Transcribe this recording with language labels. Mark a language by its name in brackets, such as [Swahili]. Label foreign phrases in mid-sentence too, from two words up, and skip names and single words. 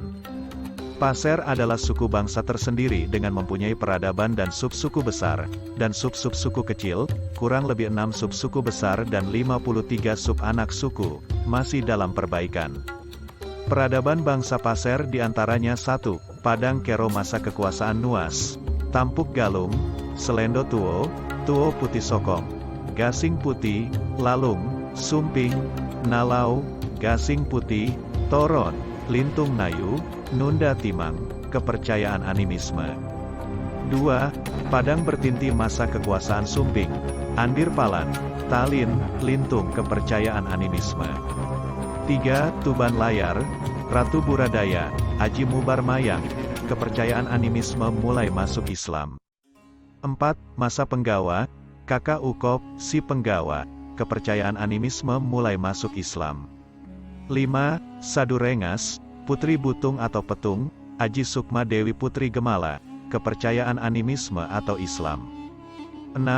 [Indonesian] Passer adalah suku bangsa tersendiri dengan mempunyai peradaban dan sub-suku besar, dan sub-sub-suku kecil, kurang lebih 6 sub-suku besar dan 53 sub-anak suku, masih dalam perbaikan. Peradaban bangsa Passer diantaranya 1. Padang Kero masa kekuasaan Nuas, Tampuk Galung, Selendo Tuo, Tuo Putih Sokong, Gasing Putih, Lalung, Sumping, Nalau, Gasing Putih, Toron, Lintung Nayu, Nunda Timang, kepercayaan animisme. 2. Padang Bertinti masa kekuasaan Sumping, Andir Palan, Talin, Lintung, kepercayaan animisme. 3. Tuban Layar, Ratu Buradaya, Aji Mubar Mayang, kepercayaan animisme mulai masuk Islam. 4. Masa Penggawa, Kakak Ukop, Si Penggawa, kepercayaan animisme mulai masuk Islam. 5. Sadurengas, Putri Butung atau Petung, Aji Sukma Dewi Putri Gemala, kepercayaan animisme atau Islam. 6.